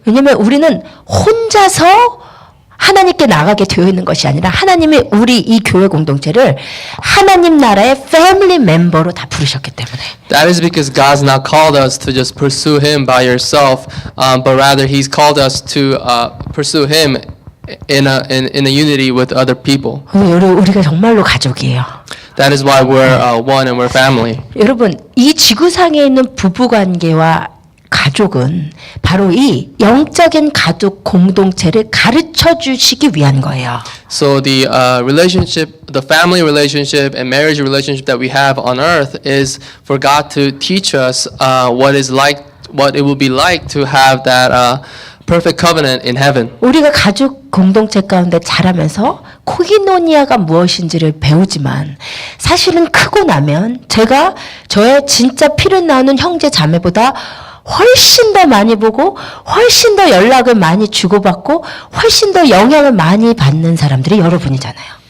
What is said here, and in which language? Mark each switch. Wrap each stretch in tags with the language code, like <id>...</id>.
<ko>왜냐하면 우리는 혼자서 하나님께 나가게 되어 있는 것이 아니라 하나님이 우리 이 교회 공동체를 하나님 나라의 패밀리 멤버로 다 부르셨기 때문에.</ko> <en>That is because God's not called us to just pursue Him by yourself, but rather He's called us to pursue Him in a unity with other people.</en> <ko>우리가 정말로 가족이에요.</ko> <en>That is why we're one and we're family.</en> <ko>여러분, 이 지구상에 있는 부부관계와 가족은 바로 이 영적인 가족 공동체를 가르쳐 주시기 위한 거예요.</ko> <en>So the relationship, the family relationship and marriage relationship that we have on earth is for God to teach us what it will be like to have that perfect covenant in heaven.</en> <ko>우리가 가족 공동체 가운데 자라면서 코이노니아가 무엇인지를 배우지만 사실은 크고 나면 제가 저의 진짜 피를 나누는 형제 자매보다 훨씬 더 많이 보고 훨씬 더 연락을 많이 주고받고 훨씬 더 영향을 많이 받는 사람들이 여러분이잖아요.</ko>